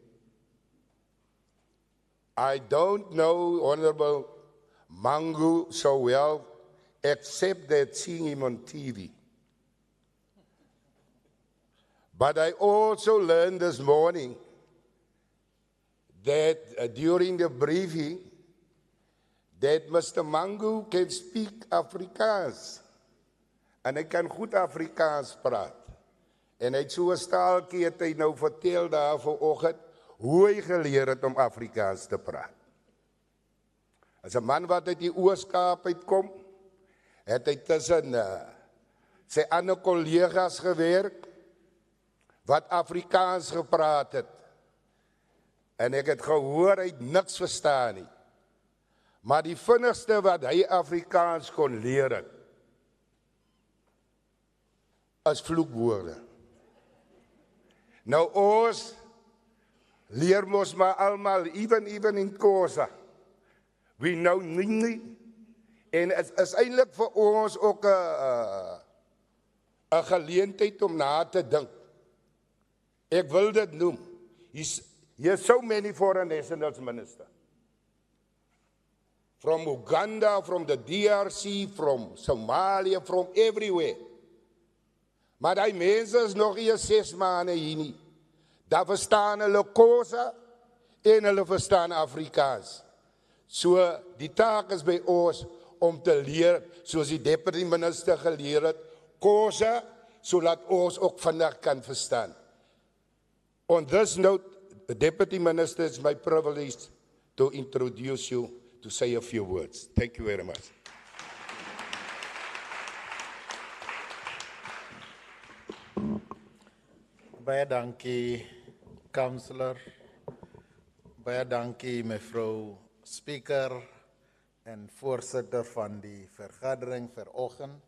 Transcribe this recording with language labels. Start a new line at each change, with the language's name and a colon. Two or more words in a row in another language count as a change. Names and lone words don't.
English: I don't know Honorable Mangu so well, except that seeing him on TV. But I also learned this morning that during the briefing, that Mr. Mangu can speak Afrikaans.
Afrikaans: En hy kan goed Afrikaans praat. En hy het so 'n staaltjie het hy nou vertel daar vanoggend hoe hy geleer het om Afrikaans te praat. As 'n man wat uit die Oos-Kaap uitkom, het hy tussen sy ander kollegas gewerk wat Afrikaans gepraat het. En ek het gehoor hy het niks verstaan nie. Maar die vinnigste wat hy Afrikaans kon leer het, as vloekwoorde. Nou ons leer mos maar almal,
English: even in Kosa. We know nie.
Afrikaans: En het is eintlik vir ons ook 'n geleentheid om na te dink. Ek wil dit noem.
English: Here's so many foreign nationals, Minister. From Uganda, from the DRC, from Somalia, from everywhere.
Afrikaans: Maar die mense is nog eers 6 maande hier nie. Daar verstaan hulle Kosa en hulle verstaan Afrikaans. So die taak is by ons om te leer, soos die
English: deputy minister
Afrikaans: geleer het, Kosa, sodat ons ook vandag kan verstaan.
English: On this note, the deputy minister, it's my privilege to introduce you to say a few words. Thank you very much.
Afrikaans: Baie dankie, councillor. Baie dankie, mevrou speaker en voorsitter van die vergadering vanoggend.